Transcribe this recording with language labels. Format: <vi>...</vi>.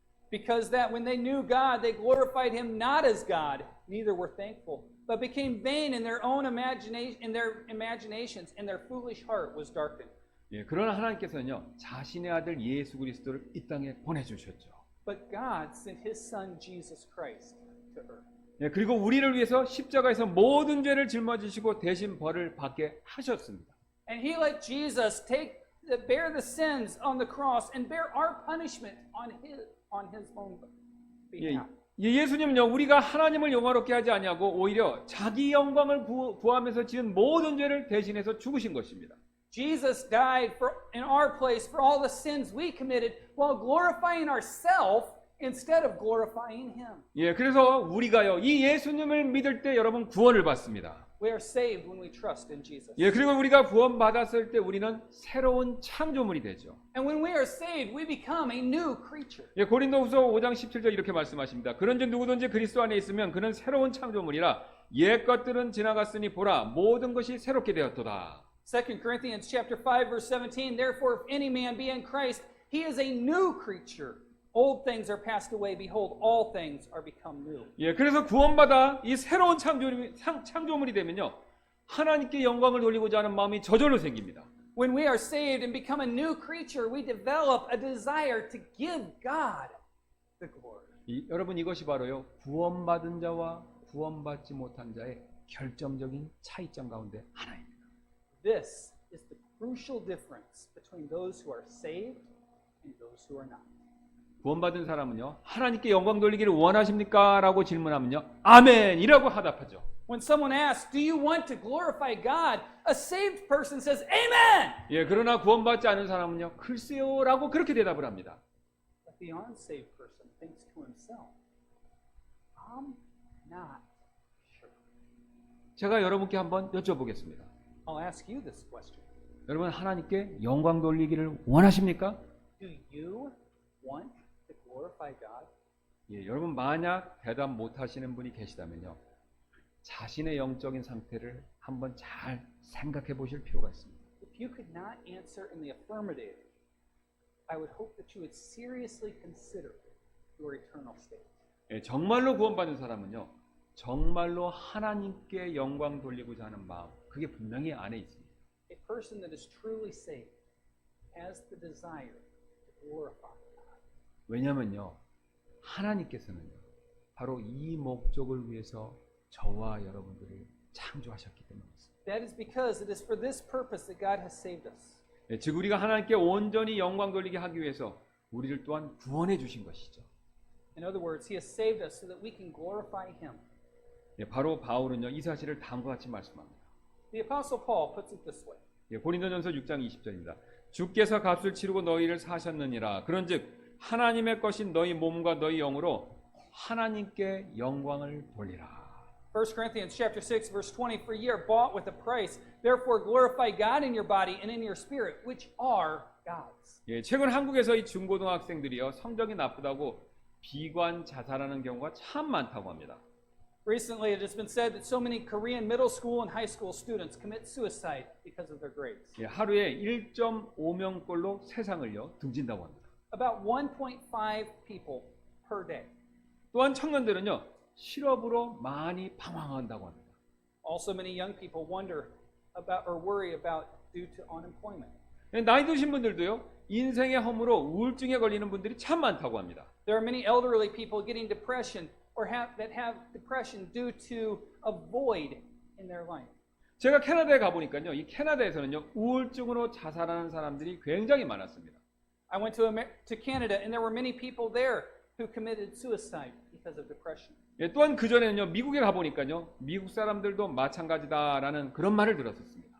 <en>Because that when they knew God, they glorified him not as God, neither were thankful, but became vain in their own imaginations, and their foolish heart was darkened.</en> <ko>예, 그러나 하나님께서는요, 자신의 아들 예수 그리스도를 이 땅에 보내주셨죠.</ko> <en>But God sent his son Jesus Christ to earth.</en> <ko>예, 그리고 우리를 위해서 십자가에서 모든 죄를 짊어지시고 대신 벌을 받게 하셨습니다.</ko> <en>And he let Jesus bear the sins on the cross and bear our punishment on his own behalf.</en> <ko>예수님은요, 우리가 하나님을 영화롭게 하지 아니하고 오히려 자기 영광을 구하면서 지은 모든 죄를 대신해서 죽으신 것입니다.</ko> <en>Jesus died in our place for all the sins we committed while glorifying ourselves instead of glorifying him.</en> <ko>예, 그래서 우리가요, 이 예수님을 믿을 때 여러분 구원을 받습니다.</ko> <en>We are saved when we trust in Jesus.</en> <ko>예, 그리고 우리가 구원 받았을 때 우리는 새로운 창조물이 되죠.</ko> <en>And when we are saved, we become a new creature.</en> <ko>예, 고린도후서 5장 17절 이렇게 말씀하십니다. 그런즉 누구든지 그리스도 안에 있으면 그는 새로운 창조물이라 옛 것들은 지나갔으니 보라 모든 것이 새롭게 되었도다.</ko> <en>2 Corinthians chapter 5 verse 17, therefore if any man be in Christ, he is a new creature. Old things are passed away, behold, all things are become new.</en> <ko>예, 그래서 구원받아 이 새로운 창조물이 되면요, 하나님께 영광을 돌리고자 하는 마음이 저절로 생깁니다.</ko> <en>When we are saved and become a new creature, we develop a desire to give God the glory.</en> <ko>여러분 이것이 바로요, 구원받은 자와 구원받지 못한 자의 결정적인 차이점 가운데 하나입니다.</ko> <en>This is the crucial difference between those who are saved and those who are not.</en> <ko>구원받은 사람은요, 하나님께 영광 돌리기를 원하십니까? 라고 질문하면요, 아멘이라고 하답하죠.</ko> <en>When someone asks, do you want to glorify God? A saved person says, Amen!</en> <ko>예, 그러나 구원받지 않은 사람은요, 글쎄요 라고 그렇게 대답을 합니다.</ko> <en>But the unsaved person thinks to himself, I'm not sure.</en> <ko>제가 여러분께 한번 여쭤보겠습니다.</ko> <en>I'll ask you this question.</en> <ko>여러분 하나님께 영광 돌리기를 원하십니까?</ko> <en>Do you want to glorify God?</en> <ko>예, 여러분 만약 대답 못하시는 분이 계시다면요, 자신의 영적인 상태를 한번 잘 생각해 보실 필요가 있습니다.</ko> <en>If you could not answer in the affirmative, I would hope that you would seriously consider your eternal state.</en> <ko>예, 정말로 구원받은 사람은요, 정말로 하나님께 영광 돌리고자 하는 마음, 그게 분명히 안에 있습니다.</ko> <en>A person that is truly saved has the desire to glorify God.</en> <ko>왜냐면요, 하나님께서는요, 바로 이 목적을 위해서 저와 여러분들을 창조하셨기 때문입니다.</ko> <en>That is because it is for this purpose that God has saved us.</en> <ko>예, 즉 우리가 하나님께 온전히 영광 돌리게 하기 위해서 우리를 또한 구원해 주신 것이죠.</ko> <en>In other words, He has saved us so that we can glorify Him.</en> <ko>예, 바로 바울은요, 이 사실을 다음과 같이 말씀합니다.</ko> <en>The Apostle Paul puts it this way.</en> <ko>예, 고린도전서 6장 20절입니다. 주께서 값을 치르고 너희를 사셨느니라. 그런즉 하나님의 것인 너희 몸과 너희 영으로 하나님께 영광을 돌리라.</ko> <en>1 Corinthians chapter 6 verse 20, for ye are bought with a price. Therefore glorify God in your body and in your spirit, which are God's.</en> <ko>예, 최근 한국에서 이 중고등학생들이요 성적이 나쁘다고 비관 자살하는 경우가 참 많다고 합니다.</ko> <en>Recently, it has been said that so many Korean middle school and high school students commit suicide because of their grades.</en> <ko>예, 하루에 1.5명꼴로 세상을요 등진다고 합니다.</ko> <en>About 1.5 people per day.</en> <ko>또한 청년들은요 실업으로 많이 방황한다고 합니다.</ko> <en>Also, many young people wonder about or worry about due to unemployment.</en> <ko>예, 나이 드신 분들도요 인생의 허무로 우울증에 걸리는 분들이 참 많다고 합니다.</ko> <en>There are many elderly people getting depression or that have depression due to a void in their life.</en> <ko>제가 캐나다에 가보니까요 이 캐나다에서는요 우울증으로 자살하는 사람들이 굉장히 많았습니다.</ko> <en>I went to Canada and there were many people there who committed suicide because of depression.</en> <ko>예, 또한 그 전에는요 미국에 가보니까요 미국 사람들도 마찬가지다라는 그런 말을 들었었습니다.</ko>